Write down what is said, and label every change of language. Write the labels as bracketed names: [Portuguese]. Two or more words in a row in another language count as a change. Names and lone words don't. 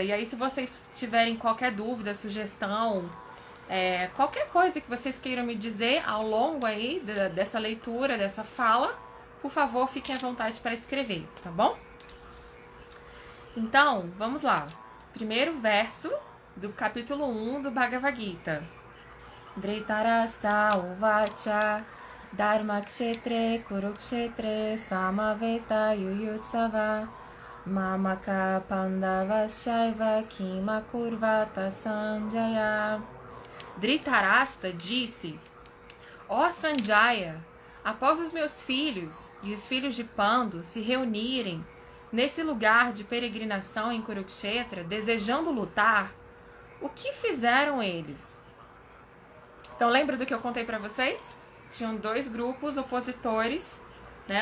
[Portuguese] E aí, se vocês tiverem qualquer dúvida, sugestão, qualquer coisa que vocês queiram me dizer ao longo aí dessa leitura, dessa fala, por favor, fiquem à vontade para escrever, tá bom? Então, vamos lá. Primeiro verso do capítulo 1 do Bhagavad Gita. [Sanskrit] धृतराष्ट्र उवाच धर्मक्षेत्रे कुरुक्षेत्रे समवेता युयुत्सवः मामकाः पाण्डवाश्चैव किमकुर्वत सञ्जय. [Portuguese] Dhritarashtra disse: Ó Sanjaya, após os meus filhos e os filhos de Pandu se reunirem nesse lugar de peregrinação em Kurukshetra, desejando lutar, o que fizeram eles? Então lembra do que eu contei para vocês? Tinham 2 grupos opositores, né?